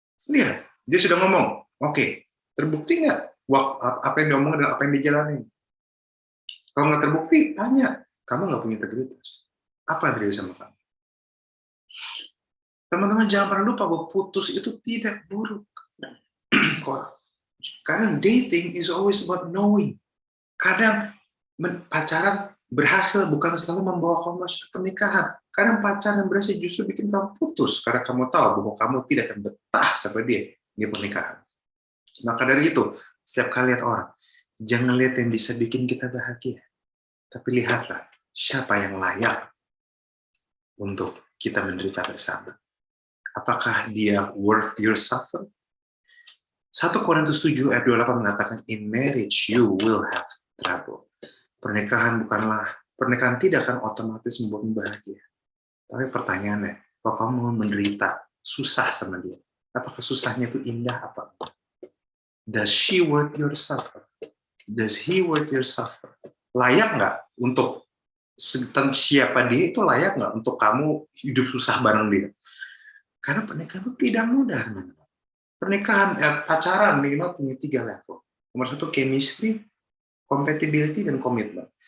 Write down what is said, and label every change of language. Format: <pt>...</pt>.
<id>Lihat, dia sudah ngomong. Oke, terbukti nggak apa yang diomongin dan apa yang dijalani? Kalau nggak terbukti, tanya. Kamu nggak punya integritas. Apa yang terjadi sama kamu? Teman-teman jangan pernah lupa bahwa putus itu tidak buruk. Karena</id> <en>dating is always about knowing.</en> <id>Kadang pacaran berhasil bukan selalu membawa kamu masuk pernikahan. Kadang pacaran berhasil justru bikin kamu putus karena kamu tahu bahwa kamu tidak akan betah sama dia di pernikahan. Maka dari itu, setiap kali lihat orang, jangan lihat yang bisa bikin kita bahagia, tapi lihatlah siapa yang layak untuk kita menderita bersama. Apakah dia</id> <en>worth your suffer?</en> <id>1 Korintus 7 ayat 28 mengatakan,</id> <en>in marriage you will have trouble.</en> <id>Pernikahan tidak akan otomatis membuatmu bahagia. Tapi pertanyaannya, kalau kamu menderita, susah sama dia, apakah susahnya itu indah apa enggak?</id> <en>Does she worth your suffer? Does he worth your suffer?</en> <id>Layak nggak untuk siapa dia itu layak nggak untuk kamu hidup susah bareng dia? Karena pernikahan itu tidak mudah, teman-teman. Pacaran minimal punya 3 level. Nomor 1 chemistry, compatibility, dan komitmen.</id>